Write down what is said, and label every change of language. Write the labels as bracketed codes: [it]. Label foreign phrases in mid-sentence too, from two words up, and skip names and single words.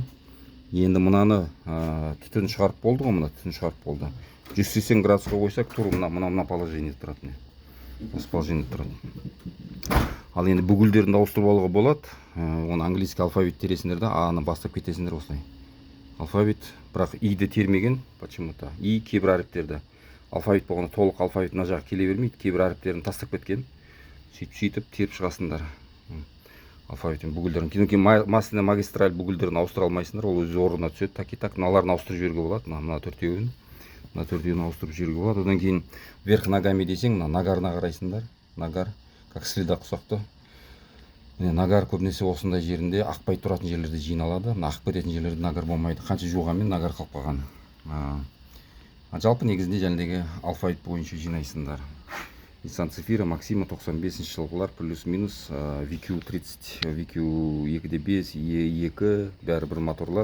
[kk] Енді мынаны түтін шығарып болды ғой, мына түтін шығарып болды. 180 градусқа қойсақ, тур мына положениеде тұрады. Осы положениеде тұрады. Ал енді бүгілдерін ауыстырып алуға болады. Оны [ru] английский алфавит [kk] тересіңдер да, А-ны бастап кетесіңдер осылай. Алфавит, бірақ И-ді термеген, [ru] почему-то. [kk] И кейбір әріптерді. Алфавит болғанда толық алфавит мына жаққа келе бермейді. Кейбір әріптерін тастап кеткен. Сөйтіп теріп шығасыңдар. Алфавиттен бүгілдерін. Кейін [ru] масляный магистраль [kk] бүгілдерін ауыстыра алмайсыңдар. Ол өз орнына түседі. Так, мыналарын ауыстырып жіберуге болады. Мына төртеуін. Мына төртеуін ауыстырып жіберуге болады. Одан кейін [ru] верх ногами [kk] десең, мына нагарына қарайсыңдар. Нагар, [ru] как следа [kk] құсақты. Нагар көбінесе осындай жерінде ақпай тұратын жерлерде жиналады. Ақып кететін жерлерде нагар болмайды. Қанша жуғанмен нагар қалып қалған. Жалпы негізінде жәнедегі алфавит бойынша жинайсыңдар. Nissan Zafira, Maxima 95 жылғылар плюс-минус VQ30, VQ2D5, E2 бәрі бір моторлар.